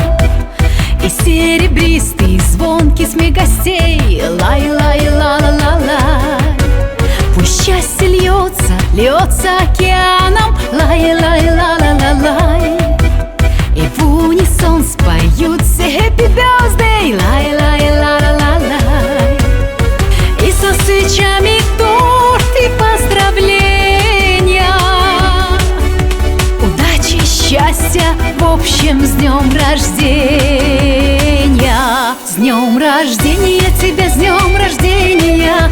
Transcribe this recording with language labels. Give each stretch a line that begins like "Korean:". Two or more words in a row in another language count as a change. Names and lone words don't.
Russian: И серебристый звонкий смех гостей, лай-лай-ла-ла-ла-лай. Пусть счастье льется океаном, лай-лай-ла-ла-ла-лай. И в унисон споют все
English: Happy Birthday, лай-лай-ла-ла-ла-лай.
Russian: И со свечами торт и поздравления, счастья, в общем, с днем рождения! С днем рождения тебя, с днем рождения!